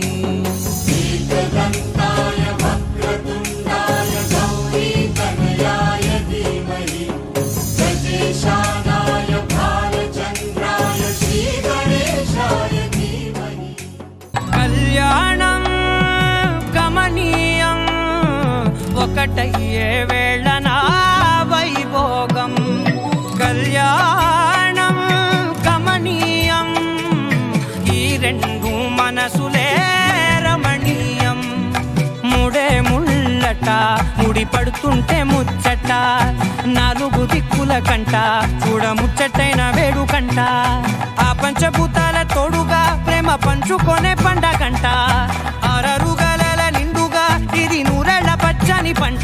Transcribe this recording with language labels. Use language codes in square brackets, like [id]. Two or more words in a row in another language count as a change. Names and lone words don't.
[sa] एकदन्ताय वक्रतुण्डाय गौरीतनयाय धीमहि गजेशानाय भालचन्द्राय श्रीगणेशाय धीमहि। [te] కల్యాణం గమనీయం ఒకటయ్యే వేళనా వైభోగం కళ్యాణం గమనీయం ఈ రెండు మనసులే రమణీయం ముడే ముళ్ళట ముడి పడుతుంటే ముచ్చట నాలుగు దిక్కుల కంట చూడ ముచ్చటైన వేడుకంట ఆ పంచభూతాల తోడుగా ప్రేమ పంచుకొనే పండగంట ఆరరుగల నిండుగా ఇది నూరెళ్ళ పచ్చని పంట